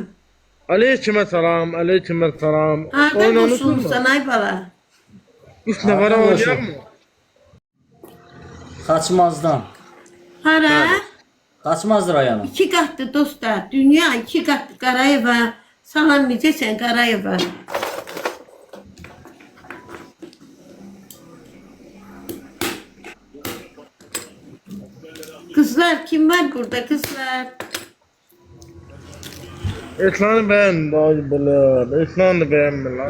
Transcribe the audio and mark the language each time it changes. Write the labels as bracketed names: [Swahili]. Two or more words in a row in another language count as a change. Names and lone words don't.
[Arabic] Aleyküm selam, aleyküm selam. [Azerbaijani] Harda [Turkish] Oyun oynuyorsun mu? [Azerbaijani] qoşulursan ay bala. Üç nefere Harda oynayar qoşul? [Turkish] mı? [Azerbaijani] Xaçmazdan. Hara? Xaçmaz rayonu. 2 qatlı dostlar. Dünya 2 qatlı Qarayeva. Salam necəsən Qarayeva? [Turkish] Kızlar kim var burada kızlar? Ekranı beğen, dayı böyle. Ekranı beğenme lan.